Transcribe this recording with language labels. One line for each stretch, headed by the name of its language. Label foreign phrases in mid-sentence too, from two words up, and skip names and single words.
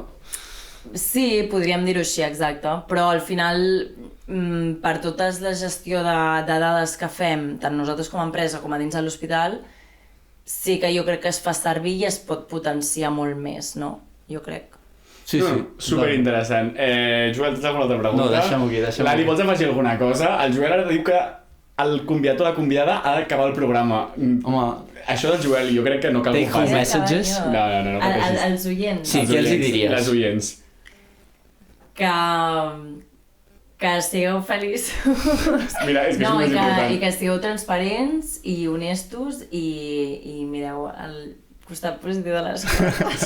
Catalan: Sí, podríem dir-ho així, exacte, però al final per tota la gestió de dades que fem, tant nosaltres com a empresa com a dins de l'hospital, sí que jo crec que es fa servir i es pot potenciar molt més, no? Jo crec. Sí. Superinteressant. Joel, tens alguna altra pregunta? No, deixem-ho aquí. Lali, vols afegir alguna cosa? El Joel ara diu que el convidat o la convidada ha d'acabar el programa. Home... Això del Joel jo crec que no cal que ho faci.
English: Take home messages?
Catalan: No. Els oients. Sí, què els hi diries? Les oients. Que estigueu feliços. Mira, és que és més important. I que estigueu transparents i honestos i mireu el costat positiu de les coses.